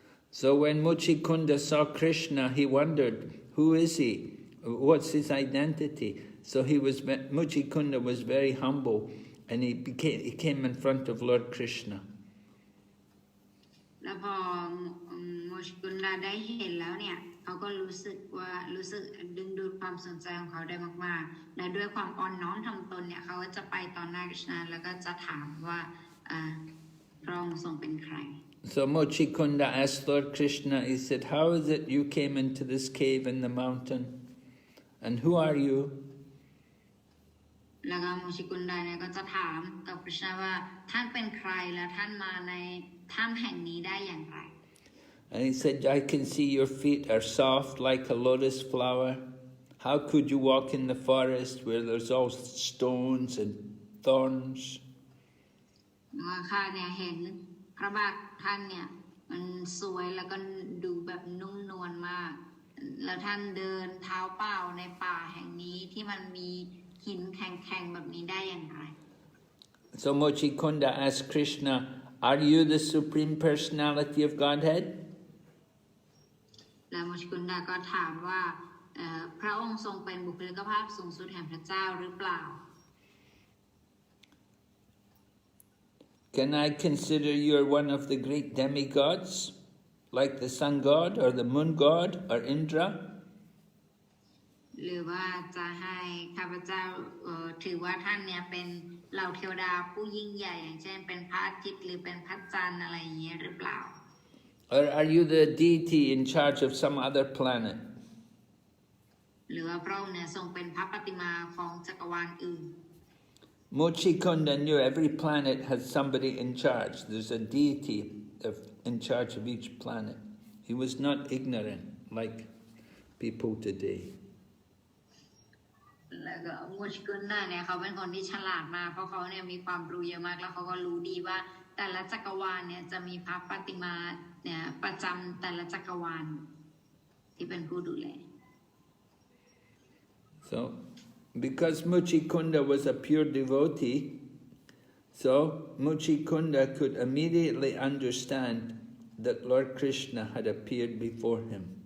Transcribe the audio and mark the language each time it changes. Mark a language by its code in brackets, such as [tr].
[en] So when Mucukunda saw Krishna, he wondered, who is he? What's his identity? So Mucukunda was very humble, and he came in front of Lord Krishna. [th] แล้วพอมูชกุนดาได้เห็นแล้วเนี่ยเขาก็รู้สึกดึงดูดความสนใจของเขาได้มากๆและด้วยความอ่อนน้อมถ่อมตนเนี่ยเขาก็จะไปต่อหน้าคริชนาแล้วก็จะถามว่าพระองค์ทรงเป็นใคร [en] So Mucukunda asked Lord Krishna, he said, how is it you came into this cave in the mountain? And who are you? [th] แล้วก็มูชิกุนดาเนี่ยก็จะถามกับคริชนาว่าท่านเป็นใครและท่านมาในถ้ำแห่งนี้ได้อย่างไร [en] And he said, I can see your feet are soft like a lotus flower. How could you walk in the forest where there's all stones and thorns? [th] ข้าเนี่ยเห็นพระบาทท่านเนี่ยมันสวยแล้วก็ดูแบบนุ่มนวลมากแล้วท่านเดินเท้าเปล่าในป่าแห่งนี้ที่มันมีหินแข็งๆแบบนี้ได้อย่างไร [en] So Mucukunda asked Krishna, are you the Supreme Personality of Godhead? [th] แล้วมูชิกุนดาก็ถามว่าพระองค์ทรงเป็นบุคลิกภาพสูงสุดแห่งพระเจ้าหรือเปล่า [en] Can I consider you're one of the great demigods, like the sun god or the moon god or Indra? [th] หรือว่าจะให้ข้าพเจ้าถือว่าท่านเนี่ยเป็นเหล่าเทวดาผู้ยิ่งใหญ่อย่างเช่นเป็นพระอาทิตย์หรือเป็นพระจันทร์อะไรอย่างเงี้ยหรือเปล่า [en] Or are you the deity in charge of some other planet? [th] หรือว่าพระองค์เนี่ยทรงเป็นพระปฏิมาของจักรวาลอื่น [en] Mucukunda knew every planet has somebody in charge. There's a deity in charge of each planet. He was not ignorant like people today. [th] แล้วก็มูชกุนดาเนี่ยเขาเป็นคนที่ฉลาดมากเพราะเขาเนี่ยมีความรู้เยอะมากแล้วเขาก็รู้ดีว่าแต่ละจักรวาลเนี่ยจะมีพระปฏิมาเนี่ยประจำแต่ละจักรวาลที่เป็นผู้ดูแล [en] So, because Mucukunda was a pure devotee, so Mucukunda could immediately understand that Lord Krishna had appeared before him.